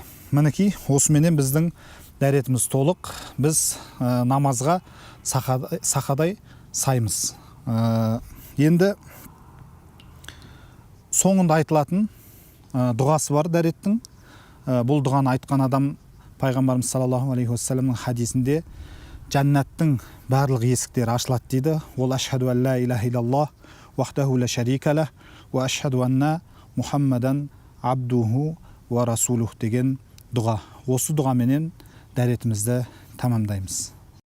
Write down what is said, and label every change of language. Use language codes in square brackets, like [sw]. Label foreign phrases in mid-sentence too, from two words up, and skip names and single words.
[kk] Мінекей, осыменен біздің дәретіміз толық, біз намазға сақадай саймыз. Енді соңында айтылатын дұғасы бар дәреттің. Бұл дұғаны айтқан адам пайғамбарымыз [ar] صلى الله عليه وسلم [kk] хадисінде жәннаттың барлық есіктері ашылады дейді. [ar] Ол أشهد أن لا إله إلا الله وحده لا شريك له وأشهد أن محمدا عبده ورسوله [kk] деген дұға. Осы дұғаменен дәретімізді тамамдаймыз.